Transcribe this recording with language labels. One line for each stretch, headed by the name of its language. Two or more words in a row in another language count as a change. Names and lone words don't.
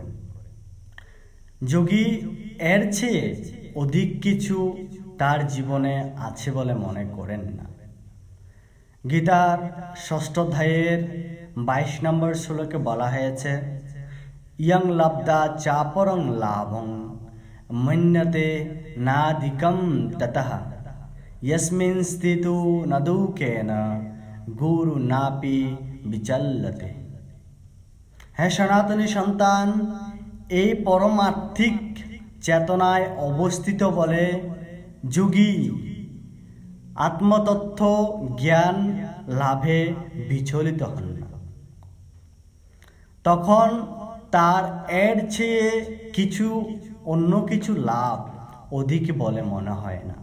Bangla: যোগী এর চেয়ে অধিক কিছু তার জীবনে আছে বলে মনে করেন না। গীতার 6ষ্ঠ অধ্যায়ের 22 নম্বর শ্লোকে বলা হয়েছে,
Sanskrit: ইয়ং লব্ধা চাপরং লাভং মন্যতে নাধিকম ততঃ यस्मिन् स्थितो न दुःखेन गुरु नापि विचल्यते।
Bangla: হ্যাঁ সনাতনী সন্তান, এই পরমার্থিক চেতনায় অবস্থিত বলে যোগী আত্মতত্ত্ব জ্ঞান লাভে বিচলিত হন না। তখন তার এর চেয়ে অন্য কিছু লাভ অধিক বলে মনে হয় না।